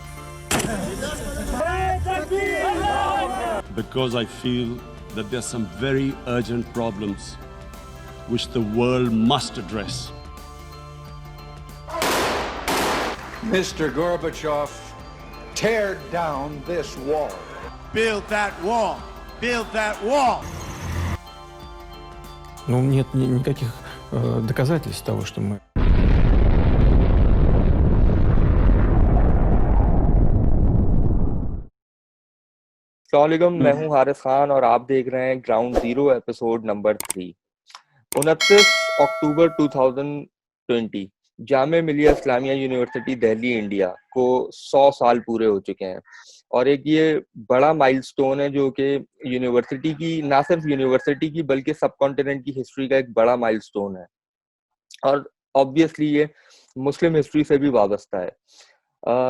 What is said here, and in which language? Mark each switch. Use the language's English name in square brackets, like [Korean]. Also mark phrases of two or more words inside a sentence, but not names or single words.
[English] Because I feel that there are some very urgent problems which the world must address. Mr. Gorbachev, tear down this wall. Build that wall. Build that wall. [Russian] Ну, нет никаких доказательств того, что мы... [Urdu] السلام علیکم، میں ہوں حارث خان اور آپ دیکھ رہے ہیں گراؤنڈ زیرو [English] episode number [Urdu] 3। 29 اکتوبر 2020 جامعہ ملیہ اسلامیہ یونیورسٹی دہلی انڈیا کو 100 سال پورے ہو چکے ہیں اور ایک یہ بڑا مائلسٹون ہے جو کہ یونیورسٹی کی، نہ صرف یونیورسٹی کی بلکہ [English] sub continent [Urdu] کی ہسٹری کا ایک بڑا مائلسٹون ہے اور اوبویسلی یہ [English] Muslim history [Urdu] سے بھی وابستہ ہے.